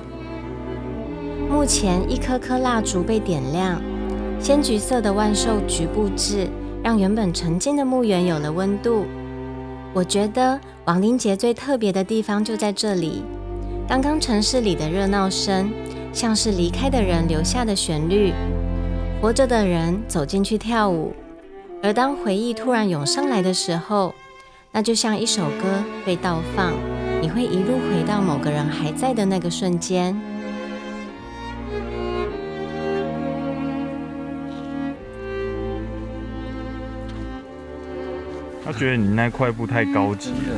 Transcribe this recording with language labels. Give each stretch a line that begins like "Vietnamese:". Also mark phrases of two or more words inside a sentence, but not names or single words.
Chinese: 目前一顆顆蠟燭被點亮，鮮橘色的萬壽菊布置讓原本沉靜的墓園有了溫度。我覺得亡靈節最特別的地方就在這裡。剛剛城市裡的熱鬧聲，像是離開的人留下的旋律，活着的人走進去跳舞。而當回憶突然湧上來的時候，那就像一首歌被倒放，你會一路回到某個人還在的那個瞬間。他覺得你那塊布太高級了，